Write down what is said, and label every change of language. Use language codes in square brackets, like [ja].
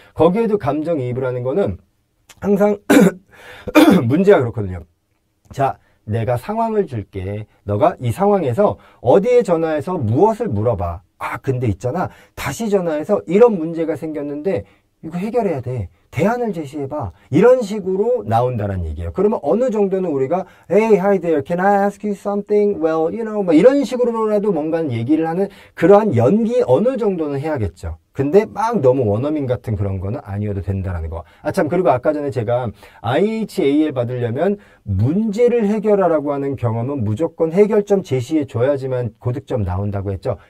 [ko] 거기에도 감정이입을 하는 거는 항상 문제가 그렇거든요. 자, 내가 상황을 줄게. 너가 이 상황에서 어디에 전화해서 무엇을 물어봐. 근데 있잖아. 다시 전화해서 이런 문제가 생겼는데 이거 해결해야 돼. 대안을 제시해봐. 이런 식으로 나온다는 얘기예요. 그러면 어느 정도는 우리가 [en] Hey, hi there, can I ask you something? Well, you know, [ko] 뭐 이런 식으로라도 뭔가 얘기를 하는 그러한 연기 어느 정도는 해야겠죠. 근데 막 너무 원어민 같은 그런 거는 아니어도 된다는 거. 참, 그리고 아까 전에 제가 IHAL 받으려면 문제를 해결하라고 하는 경험은 무조건 해결점 제시해 줘야지만 고득점 나온다고 했죠.